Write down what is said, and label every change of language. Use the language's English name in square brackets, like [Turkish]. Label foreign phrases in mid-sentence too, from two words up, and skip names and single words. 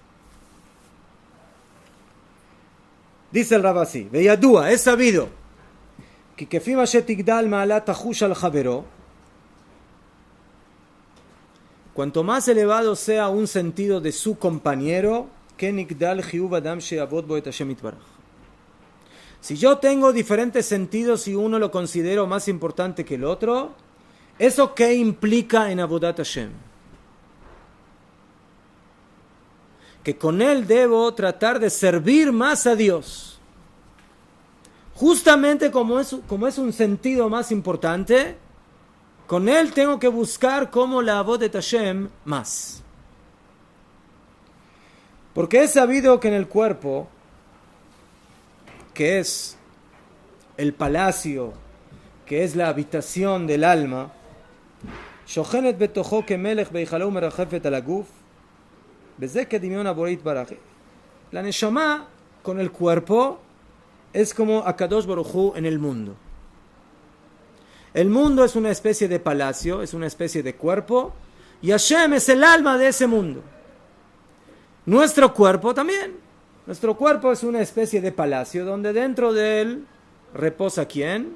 [Spanish] Dice el Rab así: Veyadúa, es sabido que [Hebrew] כפי שתגדל מעלת החוש על חבירו, [Spanish] cuanto más elevado sea un sentido de su compañero, que [Hebrew] יגדל חיוב אדם שיעבוד בו את השם יתברך. [Spanish] Si yo tengo diferentes sentidos y uno lo considero más importante que el otro, ¿eso qué implica en [Hebrew] עבודת השם? [Spanish] Que con él debo tratar de servir más a Dios. Justamente como es un sentido más importante, con él tengo que buscar cómo la [Hebrew] עבודת השם [Spanish] más. Porque es sabido que en el cuerpo, que es el palacio, que es la habitación del alma, [Hebrew] שוכנת בתוכו כמלך בהיכלו ומרחפת על הגוף, בזה כדמיון הבורא יתברך. [Spanish] La neshama con el cuerpo es como [Hebrew] הקדוש ברוך הוא [Spanish] en el mundo. El mundo es una especie de palacio, es una especie de cuerpo, y Hashem es el alma de ese mundo. Nuestro cuerpo también. Nuestro cuerpo es una especie de palacio donde dentro de él reposa ¿quién?